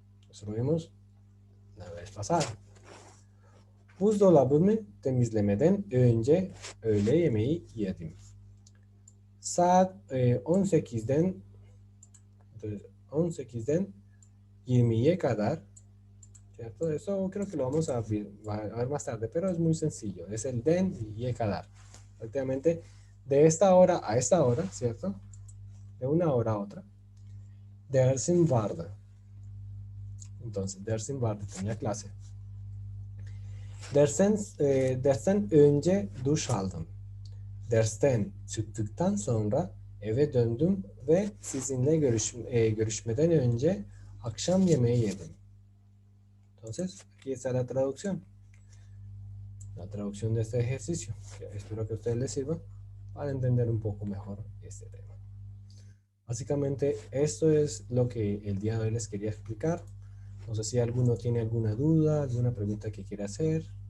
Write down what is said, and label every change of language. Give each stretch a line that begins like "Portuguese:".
Spanish: Eso lo vimos la vez pasada.
Turkish: Buzdolabımı temizlemeden önce öğle yemeği yedim. Saat 18'den
Spanish: entonces
Turkish: 18'den 20'ye kadar,
Spanish: ¿cierto? Eso creo que lo vamos a ver más tarde, pero es muy sencillo. Es el den y ye kadar. Prácticamente de esta hora a esta hora, ¿cierto? De una hora a otra.
Turkish: Dersim vardı.
Spanish: Entonces,
Turkish: dersim vardı,
Spanish: tenía clase.
Turkish: Dersten önce duş aldım. Dersten çıktıktan sonra eve döndüm ve sizinle görüşmeden önce akşam yemeği yedim.
Spanish: Entonces, aquí está la traducción. La traducción de este ejercicio. Espero que a ustedes les sirva para entender un poco mejor este tema. Básicamente, esto es lo que el día de hoy les quería explicar. No sé si alguno tiene alguna duda, alguna pregunta que quiera hacer.